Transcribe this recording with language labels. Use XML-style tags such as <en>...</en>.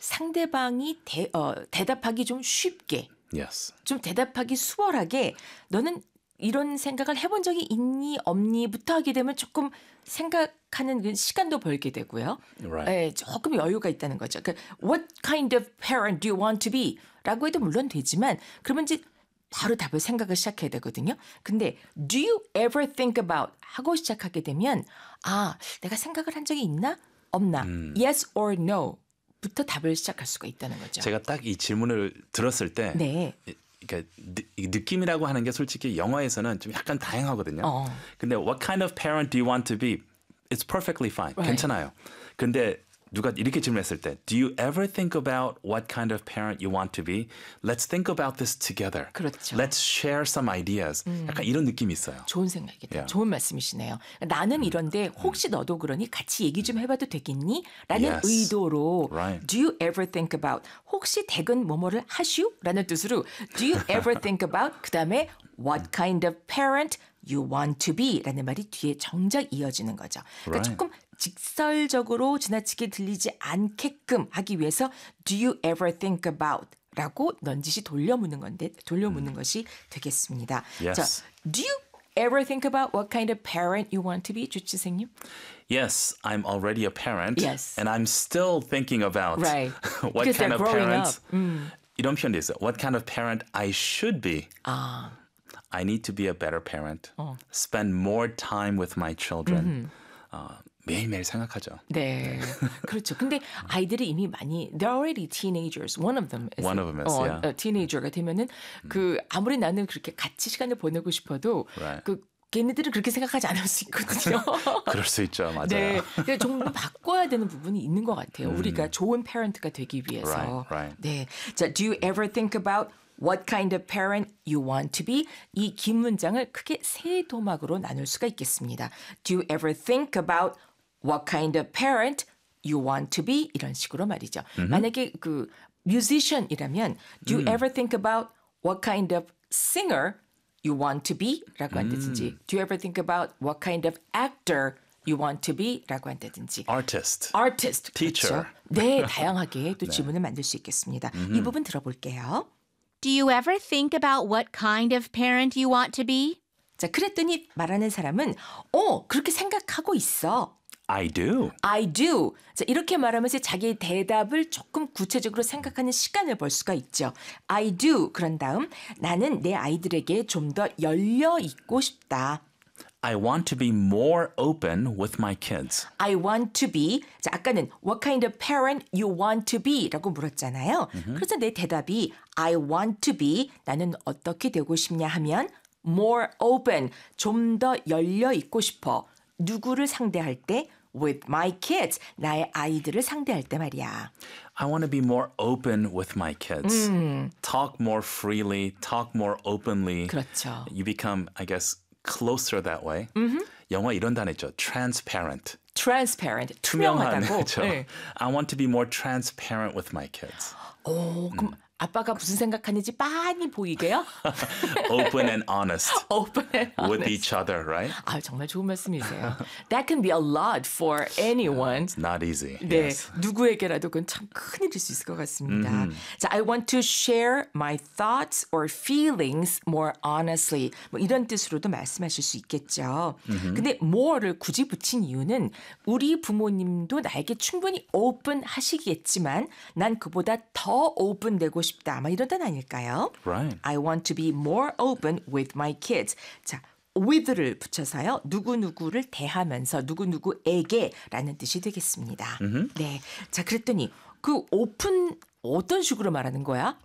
<ko>상대방이 대답하기 좀 쉽게,</ko> <en>yes.</en> <ko>좀 대답하기 수월하게 너는 이런 생각을 해본 적이 있니 없니부터 하게 되면 조금 생각하는 시간도 벌게 되고요.</ko> <en>Right.</en> <ko>네, 조금 여유가 있다는 거죠. 그러니까</ko> <en>What kind of parent do you want to be?</en> <ko>라고 해도 물론 되지만 그러면 이제 바로 답을 생각을 시작해야 되거든요. 근데</ko> <en>Do you ever think about?</en> <ko>하고 시작하게 되면 아, 내가 생각을 한 적이 있나? 없나?</ko> <en>Yes or no?</en> <ko>부터 답을 시작할 수가 있다는 거죠. 제가 딱 이 질문을 들었을 때 네. 그러니까 느낌이라고 하는 게 솔직히 영어에서는 좀 약간 다양하거든요. 어. 근데</ko> <en>what kind of parent do you want to be? It's perfectly fine. Right.</en> <ko>괜찮아요. 근데 누가 이렇게 질문했을 때</ko> <en>Do you ever think about what kind of parent you want to be? Let's think about this together.</en> <ko>그렇죠.</ko> <en>Let's share some ideas.</en> <ko>약간 이런 느낌이 있어요. 좋은 생각이다. Yeah. 좋은 말씀이시네요. 나는 이런데 혹시 너도 그러니 같이 얘기 좀 해봐도 되겠니? 라는</ko> <en>yes.</en> <ko>의도로</ko> <en>right. Do you ever think about</en> <ko>혹시 댁은 뭐뭐를 하시오? 라는 뜻으로</ko> <en>Do you ever think about</en> <ko>그 다음에</ko> <en>What kind of parent you want to be?</en> <ko>라는 말이 뒤에 정작 이어지는 거죠. 그러니까</ko> <en>right.</en> <ko>조금 직설적으로 지나치게 들리지 않게끔 하기 위해서</ko> <en>Do you ever think about?</en> <ko>라고 넌지시 돌려묻는 건데 돌려묻는 것이 되겠습니다.</ko> <en>Yes. 자, Do you ever think about what kind of parent you want to be, 주치생님? Yes, I'm already a parent. Yes. And I'm still thinking about right. what Because kind of parent. Mm.</en> <ko>이런 표현도 있어요.</ko> <en>What kind of parent I should be. 아. I need to be a better parent. 어. Spend more time with my children.</en> <ko>매일매일 생각하죠. 네. 네. 그렇죠. 근데 아이들이 이미 많이</ko> <en>They're already teenagers. One of them is. One of them is, yeah.</en> <ko>Teenager가 되면은 그 아무리 나는 그렇게 같이 시간을 보내고 싶어도</ko> <en>right.</en> <ko>그 걔네들은 그렇게 생각하지 않을 수 있거든요. 그럴 수 있죠. 맞아요. 네. 그래서 좀 더 바꿔야 되는 부분이 있는 것 같아요. 우리가 좋은 parent가 되기 위해서.</ko> <en>Right, right.</en> <ko>네.</ko> <en>자, Do you ever think about What kind of parent you want to be?</en> <ko>이 긴 문장을 크게 세 도막으로 나눌 수가 있겠습니다.</ko> <en>Do you ever think about what kind of parent you want to be?</en> <ko>이런 식으로 말이죠. Mm-hmm. 만약에 그 musician이라면</ko> <en>Do you ever think about what kind of singer you want to be?</en> <ko>라고 한다든지</ko> <en>Do you ever think about what kind of actor you want to be?</en> <ko>라고 한다든지</ko> <en>Artist. Teacher.</en> <ko>그렇죠? 네, 다양하게 또 네. 질문을 만들 수 있겠습니다. Mm-hmm. 이 부분 들어볼게요.</ko> <en>Do you ever think about what kind of parent you want to be?</en> <ko>자, 그랬더니 말하는 사람은 어, 그렇게 생각하고 있어.</ko> <en>I do.</en> <ko>자, 이렇게 말하면서 자기의 대답을 조금 구체적으로 생각하는 시간을 벌 수가 있죠.</ko> <en>I do.</en> <ko>그런 다음 나는 내 아이들에게 좀 더 열려 있고 싶다.</ko> <en>I want to be more open with my kids. I want to be.</en> <ko>자, 아까는</ko> <en>what kind of parent you want to be</en> <ko>라고 물었잖아요. Mm-hmm. 그래서 내 대답이</ko> <en>I want to be</en> <ko>나는 어떻게 되고 싶냐 하면</ko> <en>more open</en> <ko>좀 더 열려 있고 싶어. 누구를 상대할 때</ko> <en>with my kids</en> <ko>나의 아이들을 상대할 때 말이야.</ko> <en>I want to be more open with my kids. Talk more freely, talk more openly.</en> <ko>그렇죠.</ko> <en>You become, I guess, closer that way. Mm-hmm.</en> <ko>영어 이런 단어 있죠. Transparent.</ko> <en>Transparent.</en> <ko>투명하다고. 네.</ko> <en>I want to be more transparent with my kids.</en> <ko>오, 그럼 아빠가 무슨 생각하는지 많이 보이게요?</ko> <en>Open and honest. Open and honest. With each other, right?</en> <ko>아, 정말 좋은 말씀이세요.</ko> <en>That can be a lot for anyone. It's not easy.</en> <ko>네,</ko> <en>yes.</en> <ko>누구에게라도 그건 참 큰일일 수 있을 것 같습니다. Mm-hmm.</ko> <en>자, I want to share my thoughts or feelings more honestly.</en> <ko>뭐 이런 뜻으로도 말씀하실 수 있겠죠. Mm-hmm. 근데 more를 굳이 붙인 이유는 우리 부모님도 나에게 충분히 open 하시겠지만 난 그보다 더 open 되고 싶다. 아마 이런 단 아닐까요?</ko> <en>Right. I want to be more open with my kids.</en> <ko>자, with를 붙여서요. 누구누구를 대하면서 누구누구에게라는 뜻이 되겠습니다. Mm-hmm. 네. 자, 그랬더니 그 open 어떤 식으로 말하는 거야?</ko>